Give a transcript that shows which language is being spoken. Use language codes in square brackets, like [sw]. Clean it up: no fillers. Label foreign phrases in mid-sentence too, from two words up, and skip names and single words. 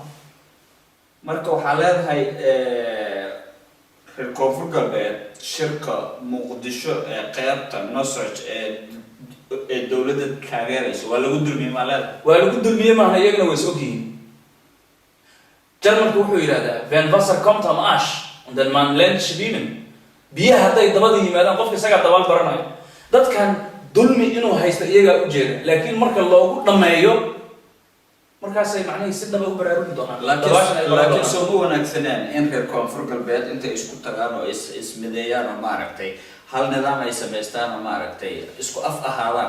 [so] marka waxaa leedahay reer koonfur galbeed shirka muqdisho ee qaybta nosej ee dowladda taageerayso waa lagu dulmiyay ma leedahay waa lagu dulmiyay maaha iyagana way soo ogyihiin Jarmalku wuxuu yiraahdaa [de] wenn Wasser kommt am Arsch und den man lernt schwimmen [so] biyaha hadday dabada yimaadaan qofka isaga dabaal baranayo dadkan dulmi inuu haysto iyaga u jeeda laakiin marka loogu dhameeyo markaas ay macnaheedu si dhab ah u baraarugi doonaan laakiin soo wanaagsanaan in reer koonfur galbeed inta isku tagaan oo ismideeyaan oo ma aragtay hal nidaam ay sameystaan oo ma aragtay isku af ahaadaan